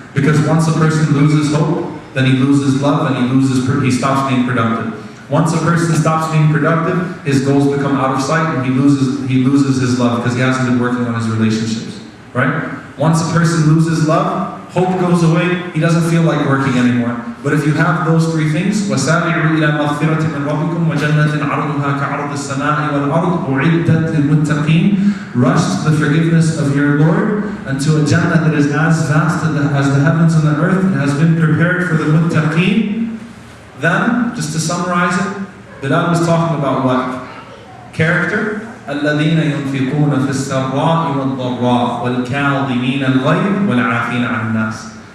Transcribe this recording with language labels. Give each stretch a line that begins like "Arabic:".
English: Because once a person loses hope, then he loses love and he stops being productive. Once a person stops being productive, his goals become out of sight and he loses his love because he hasn't been working on his relationships. Right? Once a person loses love, hope goes away, he doesn't feel like working anymore. But if you have those three things,
Arabic: وَسَارِعُوا إِلَى مَغْفِرَةٍ مِّن رَبِّكُمْ وَجَنَّةٍ عَرْضُهَا كَعَرْضِ السَّمَاءِ وَالْأَرْضِ أُعِدَّتْ لِلْمُتَّقِينَ.
English: Rush to the forgiveness of your Lord and to a Jannah that is as vast as the heavens and the earth and has been prepared for the muttaqeen. Then, just to summarize it, Belal was talking about what?
Arabic: Character. الَّذِينَ يُنْفِقُونَ فِي السَّرَّاءِ وَالضَّرَّاءِ وَالْكَاظِمِينَ الْغَيْظَ وَالْعَافِينَ عَنِ النَّاسِ.